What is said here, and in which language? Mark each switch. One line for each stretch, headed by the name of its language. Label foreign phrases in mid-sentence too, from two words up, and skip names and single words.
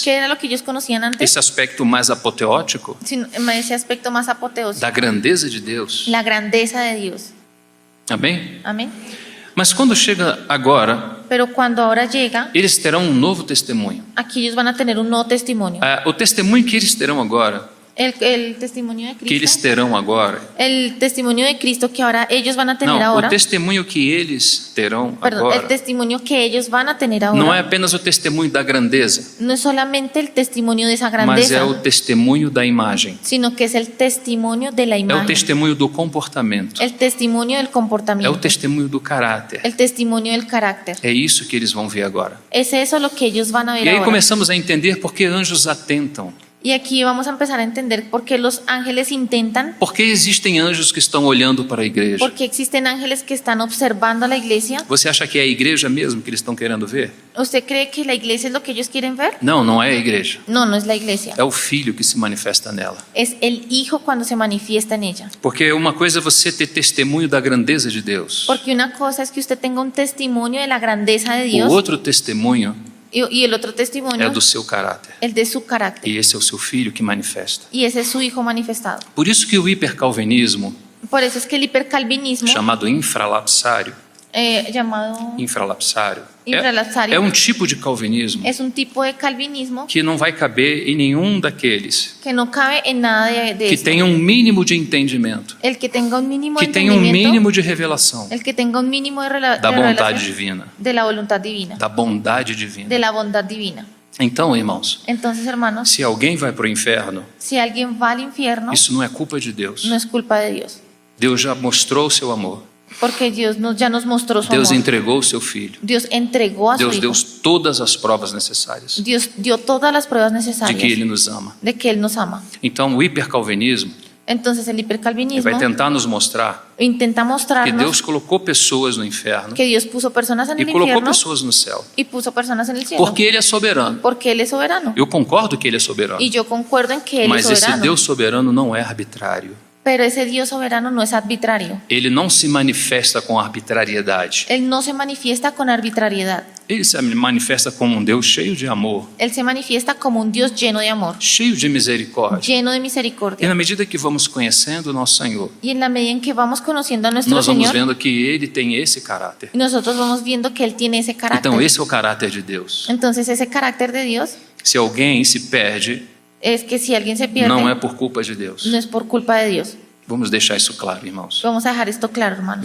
Spanish: ¿Qué era lo que ellos conocían antes?
Portuguese: Esse aspecto mais apoteótico
Spanish: Ese aspecto más apoteósico.
Portuguese: da grandeza de Deus.
Spanish: La grandeza de Dios.
Portuguese: Amém?
Spanish: Amén.
Portuguese: Mas quando chega agora,
Spanish: Pero cuando ahora llega,
Portuguese: eles terão um novo testemunho.
Spanish: aquí ellos van a tener un nuevo testimonio.
Portuguese: O testemunho que eles terão agora,
Spanish: El testimonio de
Portuguese: que eles
Spanish: Cristo.
Portuguese: terão agora,
Spanish: El testimonio de Cristo que ahora ellos van a tener
Portuguese: não,
Spanish: ahora.
Portuguese: o testemunho que eles terão
Spanish: Perdón, el
Portuguese: agora
Spanish: testimonio que ellos van a tener ahora.
Portuguese: não é apenas o testemunho da grandeza,
Spanish: No es solamente el testimonio de esa
Portuguese: mas
Spanish: grandeza,
Portuguese: é o testemunho da imagem,
Spanish: sino que es el testimonio de la
Portuguese: é o
Spanish: imagen,
Portuguese: testemunho do comportamento,
Spanish: el testimonio del
Portuguese: é o
Spanish: comportamiento,
Portuguese: testemunho do caráter.
Spanish: el testimonio del carácter.
Portuguese: É isso que eles vão ver agora.
Spanish: Es eso lo que ellos van a ver
Portuguese: E aí
Spanish: ahora.
Portuguese: começamos a entender por que anjos atentam.
Spanish: Y aquí vamos a empezar a entender por qué los ángeles intentan,
Portuguese: Por que existem anjos que estão olhando para a igreja?
Spanish: por qué existen ángeles que están observando a la iglesia.
Portuguese: Você acha que é a igreja mesmo que eles estão querendo ver?
Spanish: ¿Usted cree que la iglesia es lo que ellos quieren ver?
Portuguese: Não, não é a igreja.
Spanish: No, no es la iglesia.
Portuguese: É o filho que se manifesta nela.
Spanish: Es el hijo cuando se manifiesta en ella.
Portuguese: Porque uma coisa é você ter testemunho da grandeza de Deus.
Spanish: Porque una cosa es que usted tenga un testimonio de la grandeza de
Portuguese: O
Spanish: Dios
Portuguese: outro testemunho
Spanish: y el otro testimonio,
Portuguese: é do seu caráter.
Spanish: el de su carácter.
Portuguese: E esse é o seu filho que manifesta.
Spanish: Y ese es su hijo manifestado.
Portuguese: Por isso que o hipercalvinismo,
Spanish: Por eso es que el hipercalvinismo,
Portuguese: chamado infralapsário,
Spanish: llamado
Portuguese: infralapsário, Infralapsário. é um tipo de calvinismo
Spanish: es un tipo de calvinismo
Portuguese: que não vai caber em nenhum daqueles
Spanish: que no cabe en nada de
Portuguese: que
Spanish: esto.
Portuguese: tenha um mínimo de entendimento,
Spanish: El que tenga un mínimo
Portuguese: que
Spanish: de
Portuguese: tenha um
Spanish: entendimiento,
Portuguese: mínimo de revelação
Spanish: el que tenga un mínimo de,
Portuguese: da
Spanish: de
Portuguese: vontade
Spanish: revelación
Portuguese: divina,
Spanish: de la voluntad divina,
Portuguese: da bondade divina.
Spanish: de la bondad divina.
Portuguese: Então, irmãos,
Spanish: Entonces, hermanos,
Portuguese: se alguém vai para o inferno,
Spanish: si alguien va al infierno,
Portuguese: isso não é culpa de Deus.
Spanish: no es culpa de Dios,
Portuguese: Deus já mostrou o seu amor.
Spanish: porque Dios ya nos mostró su
Portuguese: Deus
Spanish: amor.
Portuguese: entregou o seu filho.
Spanish: Dios entregó a su
Portuguese: Deus
Spanish: hijo.
Portuguese: deu todas as provas necessárias
Spanish: Dios dio todas las pruebas
Portuguese: de
Spanish: necesarias
Portuguese: que ele nos ama.
Spanish: de que Él nos ama.
Portuguese: Então, o hipercalvinismo
Spanish: Entonces el
Portuguese: Ele
Spanish: hipercalvinismo
Portuguese: vai tentar nos mostrar
Spanish: intenta
Portuguese: que
Spanish: mostrarnos
Portuguese: Deus colocou pessoas no inferno
Spanish: que Dios puso personas en
Portuguese: e
Spanish: el
Portuguese: colocou
Spanish: infierno
Portuguese: pessoas no céu.
Spanish: y puso personas en el cielo.
Portuguese: Porque Ele é soberano.
Spanish: Porque Él es soberano.
Portuguese: Eu concordo que Ele é soberano.
Spanish: Y yo concuerdo en que Él es
Portuguese: Mas esse
Spanish: soberano.
Portuguese: Deus soberano não é arbitrário.
Spanish: Pero ese Dios soberano no es arbitrario.
Portuguese: Ele não se manifesta com arbitrariedade.
Spanish: Él no se manifiesta con arbitrariedad.
Portuguese: Ele se manifesta como um Deus cheio de amor,
Spanish: Él se manifiesta como un Dios lleno de amor,
Portuguese: cheio de misericórdia.
Spanish: lleno de
Portuguese: E
Spanish: misericordia.
Portuguese: na medida que vamos conhecendo o nosso Senhor,
Spanish: Y en la medida en que vamos conociendo a nuestro
Portuguese: nós vamos
Spanish: Señor,
Portuguese: vendo que Ele tem esse caráter.
Spanish: nosotros vamos viendo que Él tiene ese carácter.
Portuguese: Então esse é o caráter de Deus.
Spanish: Entonces ese carácter de Dios
Portuguese: Se alguém se perde,
Spanish: es que si alguien se pierde,
Portuguese: não é por culpa de Deus.
Spanish: no es por culpa de Dios.
Portuguese: Vamos deixar isso claro, irmãos.
Spanish: Vamos a dejar esto claro, hermanos.